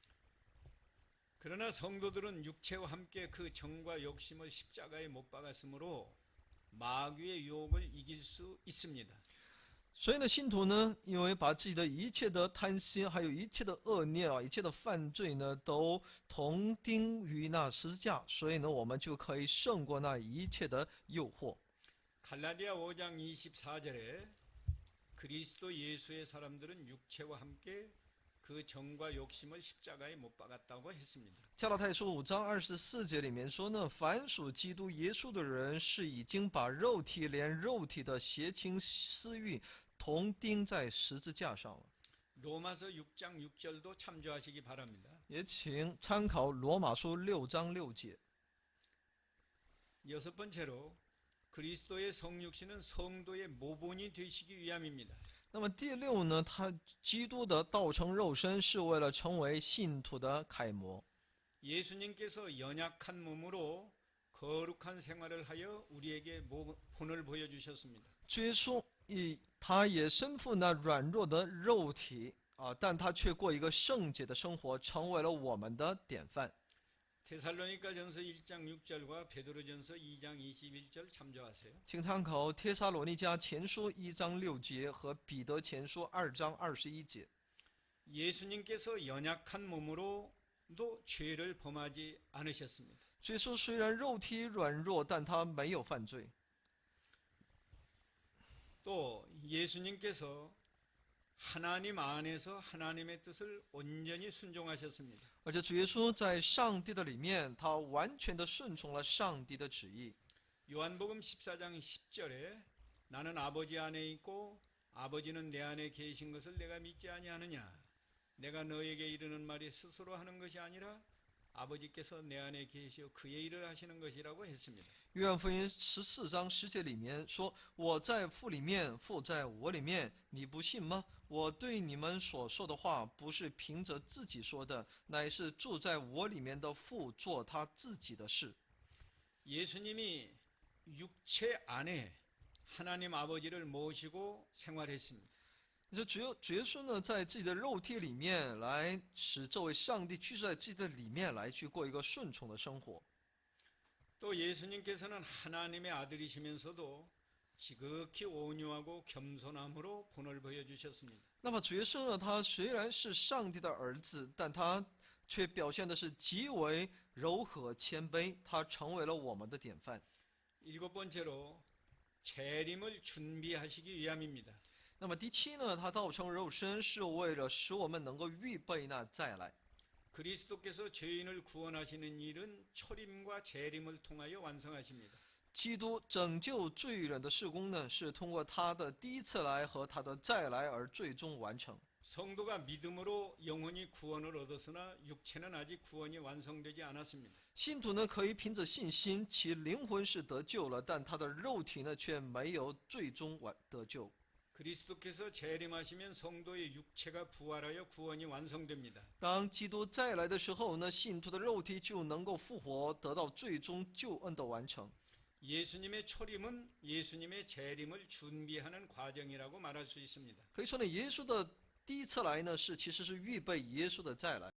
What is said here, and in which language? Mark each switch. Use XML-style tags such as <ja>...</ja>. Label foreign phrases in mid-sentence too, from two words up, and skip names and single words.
<ko>그러나 성도들은 육체와 함께 그 정과 욕심을 십자가에 못 박았으므로 마귀의 유혹을 이길 수 있습니다.</ko> <zh>所以呢，信徒呢，因为把自己的一切的贪心，还有一切的恶念啊，一切的犯罪呢，都同钉于那十字架，所以呢，我们就可以胜过那一切的诱惑。</zh> <ko>갈라디아 5장 24절에 그리스도 예수의 사람들은 육체와 함께 그 정과 욕심을 십자가에 못 박았다고 했습니다.</ko> <zh>加拉太书5章24节里面说呢，凡属基督耶稣的人，是已经把肉体连肉体的邪情私欲同钉在十字架上了。</zh> <ko>로마서 6장 6절도 참조하시기 바랍니다.</ko> <zh>也请参考罗马书6章6节。</zh> <ko>여섯 번째로 그리스도의 성육신은 성도의 모본이 되시기 위함입니다.</ko> <zh>那么第六呢，他基督的道成肉身是为了成为信徒的楷模。</zh> <ko>예수님께서 연약한 몸으로 거룩한 생활을 하여 우리에게 본을 보여주셨습니다.</ko> <zh>主耶稣他也身负那软弱的肉体啊，但他却过一个圣洁的生活，成为了我们的典范。</zh> <ko>데살로니가전서 1장 6절과 베드로전서 2장 21절 참조하세요.</ko> <zh>请参考帖撒罗尼迦前书1章6节和彼得前书2章21节。</zh> <ko>예수님께서 연약한 몸으로도 죄를 범하지 않으셨습니다.</ko> <zh>主耶稣虽然肉体软弱，但他没有犯罪。</zh> <ko>또 예수님께서 하나님 안에서 하나님의 뜻을 온전히 순종하셨습니다.</ko> <zh>而且主耶稣在上帝的里面，他完全的顺从了上帝的旨意。</zh> <ko>요한복음 14장 10절에 나는 아버지 안에 있고 아버지는 내 안에 계신 것을 내가 믿지 아니하느냐. 내가 너에게 이르는 말이 스스로 하는 것이 아니라 아버지께서 내 안에 계시어 그의 일을 하시는 것이라고 했습니다.</ko> <zh>约翰福音14章10节里面说：“我在父里面，父在我里面，你不信吗？我对你们所说的话，不是凭着自己说的，乃是住在我里面的父做他自己的事。”</zh> <ko>예수님이 육체 안에 하나님 아버지를 모시고 생활했습니다.</ko> <zh>就主耶稣呢，在自己的肉体里面来使这位上帝居住在自己的里面，来去过一个顺从的生活。</zh> <ko>또 예수님께서는 하나님의 아들이시면서도 지극히 온유하고 겸손함으로 본을 보여주셨습니다.</ko> <zh>那么主耶稣呢，他虽然是上帝的儿子，但他却表现的是极为柔和谦卑，他成为了我们的典范。</zh> <ko>일곱 번째로 재림을 준비하시기 위함입니다.</ko> <zh>那么第七呢，他道成肉身是为了使我们能够预备那再来。</zh> <ko>그리스도께서 죄인을 구원하시는 일은 초림과 재림을 통하여 완성하십니다.</ko> <zh>基督拯救罪人的事工呢，是通过他的第一次来和他的再来而最终完成。</zh> <ko>성도가 믿음으로 영혼이 구원을 얻었으나 육체는 아직 구원이 완성되지 않았습니다.</ko> <zh>信徒呢，可以凭着信心，其灵魂是得救了，但他的肉体呢，却没有最终得救。</zh> <ko>그리스도께서 재림하시면 성도의 육체가 부활하여 구원이 완성됩니다.</ko> <zh>当基督再来的时候呢，信徒的肉体就能够复活，得到最终救恩的完成。</zh> <ko>예수님의 초림은 예수님의 재림을 준비하는 과정이라고 말할 수 있습니다.</ko> <zh>可以说呢，耶稣的第一次来呢，其实是预备耶稣的再来。</zh>